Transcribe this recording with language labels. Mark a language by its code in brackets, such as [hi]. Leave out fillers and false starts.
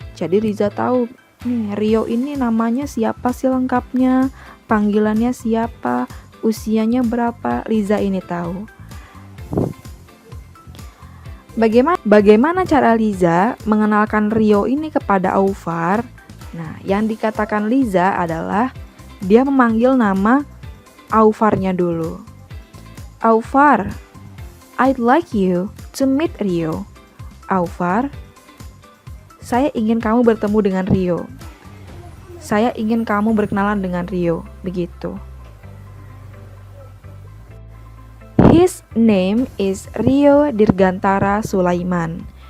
[id] Jadi Liza tahu nih Rio ini namanya siapa sih lengkapnya, panggilannya siapa, usianya berapa, Liza ini tahu. Bagaimana cara Liza mengenalkan Rio ini kepada Aufar? Nah, yang dikatakan Liza adalah dia memanggil nama Aufarnya dulu. [en] Aufar, I'd like you to meet Rio. [id] Aufar, saya ingin kamu bertemu dengan Rio. Saya ingin kamu berkenalan dengan Rio. Begitu. [en] His name is Rio Dirgantara Sulaiman.